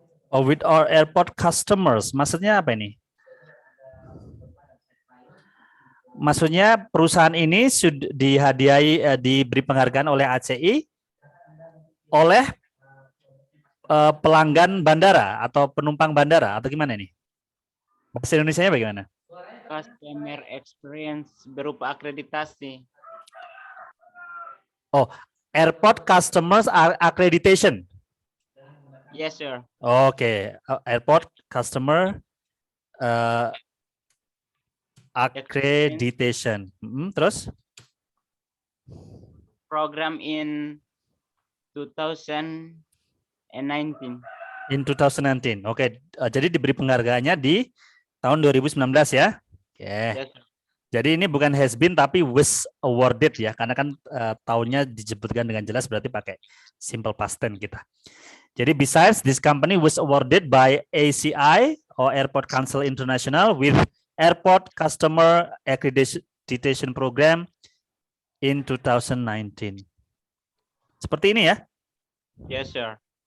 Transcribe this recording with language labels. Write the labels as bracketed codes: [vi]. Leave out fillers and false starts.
[en] Oh, with our airport customers. [id] Maksudnya apa ini? Maksudnya perusahaan ini sudah dihadiahi, diberi penghargaan oleh ACI oleh pelanggan bandara atau penumpang bandara atau gimana ini? Bahasa Indonesianya bagaimana? [en] Customer experience [id] berupa akreditasi. [en] Oh, airport customers accreditation. Yes, sir. Oke, airport customer accreditation. [id] Terus? [en] Program in 2019. In 2019. [id] Oke, jadi diberi penghargaannya di tahun 2019 ya. Oke. [en] Yes, sir. [id] Jadi ini bukan has been tapi [en] was awarded [id] ya, karena kan tahunnya disebutkan dengan jelas berarti pakai simple past tense kita. [en] Jadi besides this company was awarded by ACI or Airport Council International with Airport Customer Accreditation Program in 2019. [id] Seperti ini ya? [en] Yes, sir.